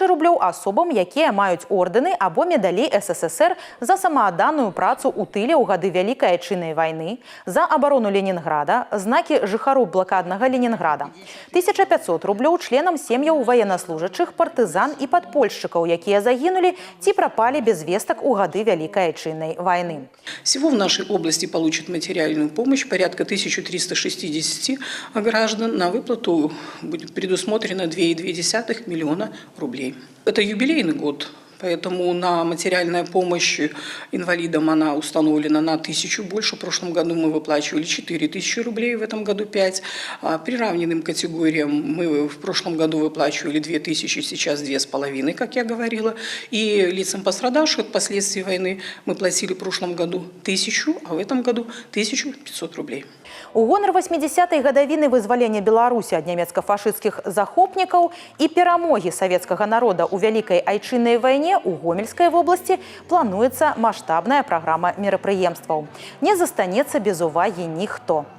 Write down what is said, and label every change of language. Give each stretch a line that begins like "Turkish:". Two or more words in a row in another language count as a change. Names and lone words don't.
Belarusian: 1000 рублёў асобам, якія маюць ордэны або медалі СССР за самаадданую працу ў тыле ў гады Вялікай Айчыннай вайны, за абарону Ленінграда, знакі жыхароў блакаднага Ленінграда. 1500 рублёў членам сем'яў военнослужачых, партызан і падпольшчыкаў, якія загінулі ці прапалі без вестак у гады
Russian: Великой Отечественной войны. Всего в нашей области получат материальную помощь порядка 1360 граждан. На выплату будет предусмотрено 2,2 миллиона рублей. Это юбилейный год. Поэтому на материальная помощь инвалидам она установлена на 1000 больше. В прошлом году мы выплачивали 4000 рублей, в этом году 5. А приравненным категориям мы в прошлом году выплачивали 2000, сейчас 2,5, как я говорила. И лицам пострадавших от последствий войны мы платили в прошлом году 1000, а в этом году 1500 рублей.
Belarusian: У гонар 80-й гадавіны вызвалення Беларусі ад нямецка-фашысцкіх захопнікаў і перамогі савецкага народа ў Вялікай Айчыннай вайне у Гомельскай вобласці плануецца маштабная праграма мерапрыемстваў. Не застанецца без увагі ніхто.